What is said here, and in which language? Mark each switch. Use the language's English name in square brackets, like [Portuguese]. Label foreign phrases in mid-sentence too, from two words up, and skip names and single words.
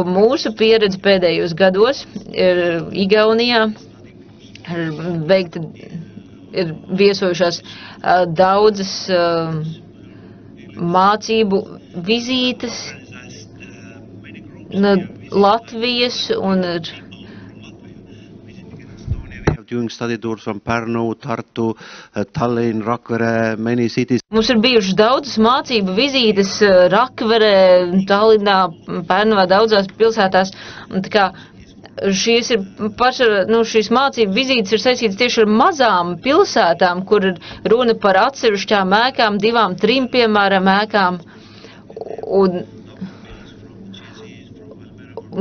[Latvian] Mūsu pieredze pēdējos gados ir Igaunijā, ir viesojušās daudzas mācību vizītes no Latvijas un ir [English] doing study tours from Pärnu, Tartu, Tallinn, Rakvere, many cities. [Latvian] Mums ir bijušas daudzas mācību vizītes Rakverē, Tallinā, Pērnavā, daudzās pilsētās. Un tā kā šīs mācību vizītes ir saistītas tieši ar mazām pilsētām, kur ir runa par atsevišķām ēkām, 2, 3, piemēram, ēkām.